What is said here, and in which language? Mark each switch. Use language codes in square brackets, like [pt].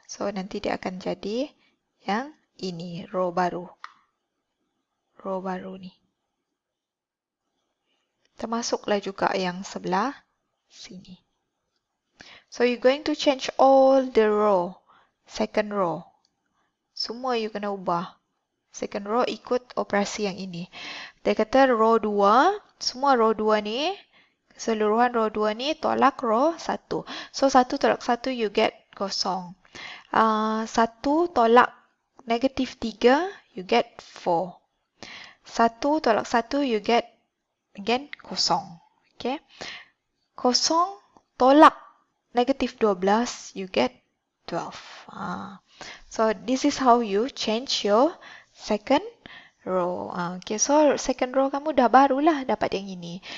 [ms] So, nanti dia akan jadi yang ini, row baru. Row baru ni. Termasuklah juga yang sebelah sini. [en] So, you're going to change all the row. [ms] Second row. Semua you kena ubah. Second row ikut operasi yang ini. Dia kata row 2, semua row 2 ni, keseluruhan row 2 ni tolak row 1. So, 1 tolak 1 you get kosong. 1 tolak negatif 3 you get 4. 1 tolak 1 you get again kosong. Okay. Kosong tolak negatif 12 you get 12. [en] So, this is how you change your second row. [ms] Okay, so second row kamu dah barulah dapat yang ini.